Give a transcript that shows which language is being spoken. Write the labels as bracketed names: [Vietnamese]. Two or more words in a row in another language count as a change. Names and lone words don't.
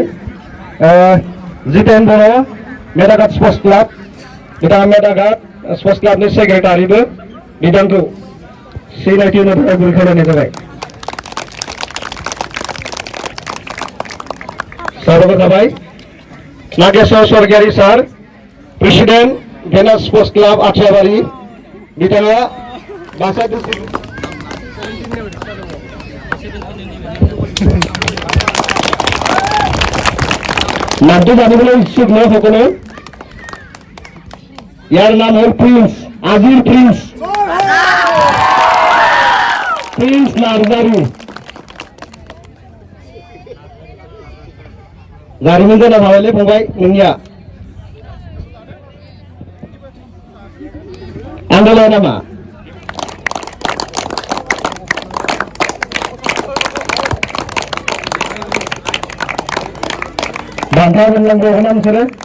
[Bodo] जितेन बर' मेदाघाट स्पर्ट्स क्लाब, बिथाङा मेदाघाट स्पर्ट्स क्लाबनि सेक्रेटारिबो, बिथांखौ सिनायथि होनो थाखाय गुरै खावलायनाय जाबाय। साबायखर थाबाय। नागेश्वर स्वर्गियारि सार, प्रेसिडेन्ट भेनास स्पर्ट्स क्लाब आथियाबारि, बिथाङा बाक्सा डिस्ट्रिक्ट [Assamese] নামটো জানিবলৈ ইচ্ছুক নহয় সকলো। ইয়াৰ নাম হ'ল প্ৰিন্স, আজিৰ প্ৰিন্স, প্ৰিন্স নাৰ্জাৰী। [Bodo] जारिमिन जाना थाबायलै फंबाय नोंनिया। आन्दालाय नामा? बान्था मोननांगौ ना नोंसोरो?